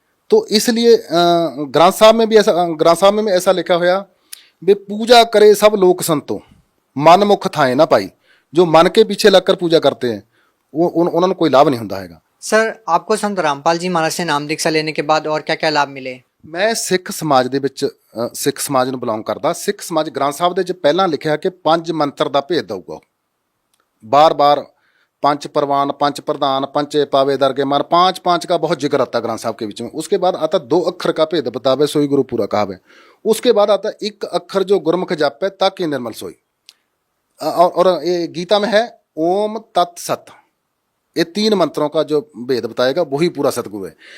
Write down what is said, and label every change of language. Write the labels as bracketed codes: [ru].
[hi] तो इसलिए ग्रंथ साहब में भी ऐसा लिखा हुआ वे पूजा करे सब लोक संतो, मन मुख थाए ना पाई। जो मन के पीछे लगकर पूजा करते हैं वो उन्होंने कोई लाभ नहीं होता हैगा। सर आपको संत रामपाल जी महाराज से नाम दीक्षा लेने के बाद और क्या क्या लाभ मिले? [pa] ਮੈਂ ਸਿੱਖ ਸਮਾਜ ਦੇ ਵਿੱਚ ਸਿੱਖ ਸਮਾਜ ਨੂੰ ਬਿਲੋਂਗ ਕਰਦਾ। ਸਿੱਖ ਸਮਾਜ ਗ੍ਰੰਥ ਸਾਹਿਬ ਦੇ ਵਿੱਚ ਪਹਿਲਾਂ ਲਿਖਿਆ ਕਿ 5 ਮੰਤਰ ਦਾ ਭੇਦ ਦਊਗਾ। [hi] बार-बार पंच परवान, पंच प्रधान, पंचे पावे दरगे मान, 5 का बहुत जिक्र आता ग्रंथ साहब के बीच में। उसके बाद आता 2 अक्षर का भेद बतावे सोई गुरु पूरा कहावे। उसके बाद आता 1 अक्षर जो गुरमुख जापे ताकि निर्मल सोई। और ये गीता में है ओम तत् सत। ये 3 मंत्रों का जो भेद बताएगा वही पूरा सतगुरु है।